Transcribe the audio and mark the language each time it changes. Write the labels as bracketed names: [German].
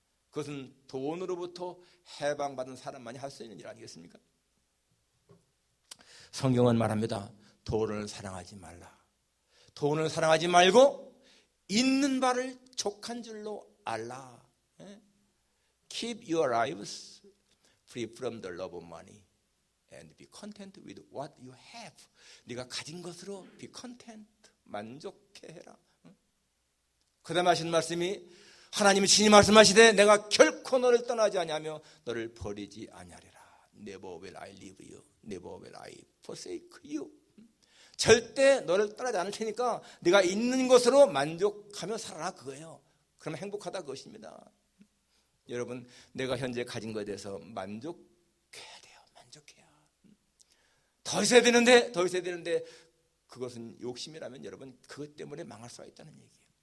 [Korean] 그것은 돈으로부터 해방받은 사람만이 할 수 있는 일 아니겠습니까? 성경은 말합니다. 돈을 사랑하지 말라. 돈을 사랑하지 말고 있는 바를 족한 줄로 알라. [English] Keep your lives free from the love of money and be content with what you have. [Korean] 네가 가진 것으로 [English] be content, [Korean] 만족해라. 그 다음에 하신 말씀이, 하나님이 친히 말씀하시되 내가 결코 너를 떠나지 아니하며 너를 버리지 아니하리라. [English] Never will I leave you, never will I forsake you. [Korean] 절대 너를 떠나지 않을 테니까 네가 있는 것으로 만족하며 살아라, 그거예요. 그러면 행복하다, 그것입니다. 여러분, 내가 현재 가진 것에 대해서 만족해야 돼요. 만족해야. 더 있어야 되는데 그것은 욕심이라면 여러분, 그것 때문에 망할 수가 있다는 얘기예요.